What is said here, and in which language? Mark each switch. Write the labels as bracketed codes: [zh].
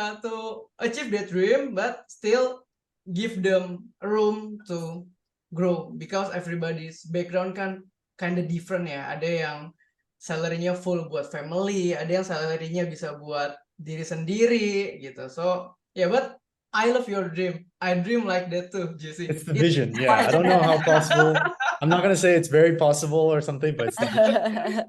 [en] To achieve that dream, but still give them room to grow, because everybody's background [id] kan [en] kind of different ya. [id] Ada yang salary-nya full buat family, ada yang salary-nya bisa buat diri sendiri gitu. [en] So yeah, but I love your dream. I dream like that too, Jesse. It's the vision. Yeah, I don't know how possible. I'm not gonna say it's very possible or something, but it's the vision.